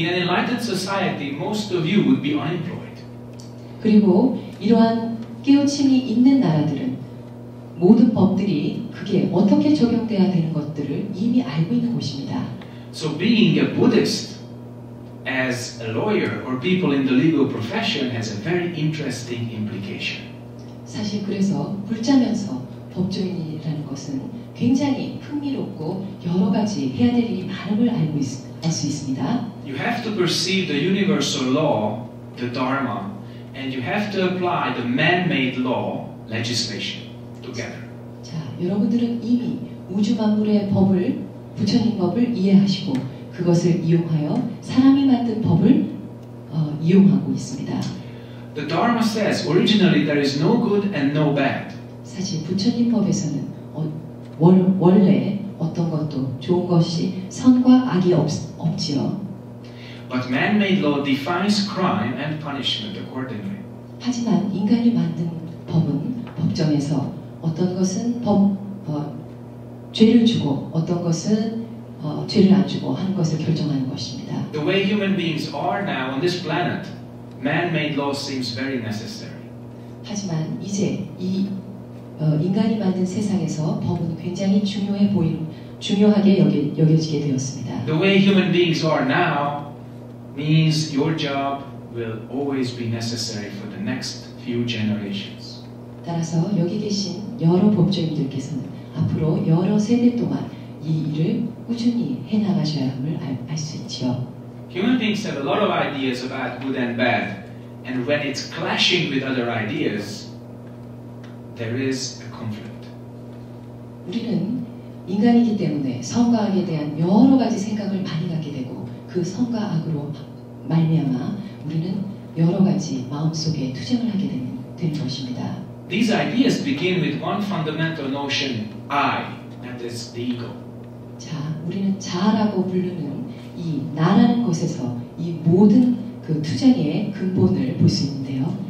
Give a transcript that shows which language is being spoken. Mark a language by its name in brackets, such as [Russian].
[English] In an enlightened society, most of you would be unemployed. [Korean] 그리고 이러한 깨우침이 있는 나라들은 모든 법들이 그게 어떻게 적용돼야 되는 것들을 이미 알고 있는 곳입니다. [English] So being a Buddhist as a lawyer or people in the legal profession has a very interesting implication. [Korean] 사실 그래서 불자면서 법조인이라는 것은 굉장히 흥미롭고 여러 가지 해야 될 일이 많음을 알 수 있습니다. [English] You have to perceive the universal law, the Dharma, and you have to apply the man-made law, legislation, together. [Korean] 자, 여러분들은 이미 우주 만물의 법을, 부처님 법을 이해하시고 그것을 이용하여 사람이 만든 법을 이용하고 있습니다. [English] The Dharma says originally there is no good and no bad. [Korean] 사실 부처님 법에서는 원래 어떤 것도 좋은 것이 선과 악이 없지요. [English] But man-made law defines crime and punishment accordingly. [Korean] 하지만 인간이 만든 법은 법정에서 어떤 것은 죄를 주고 어떤 것은 죄를 안 주고 하는 것을 결정하는 것입니다. [English] The way human beings are now on this planet, man-made law seems very necessary. [Korean] 하지만 이제 이 인간이 만든 세상에서 법은 굉장히 중요하게 여겨지게 되었습니다. [English] The way human beings are now means your job will always be necessary for the next few generations. [Korean] 따라서 여기 계신 여러 법조인들께서는 앞으로 여러 세대 동안 이 일을 꾸준히 해나가셔야 함을 알 수 있지요. [English] Human beings have a lot of ideas about good and bad, and when it's clashing with other ideas, there is a conflict. [Korean] 우리는 인간이기 때문에 선과 악에 대한 여러 가지 생각을 많이 갖게 되고 그 선과 악으로 말미암아 우리는 여러 가지 마음속에 투쟁을 하게 되는 것입니다. [English] These ideas begin with one fundamental notion, I, that is the ego. [Korean] 자, 우리는 자아라고 부르는 이 나라는 것에서 이 모든 그 투쟁의 근본을 볼 수 있는데요.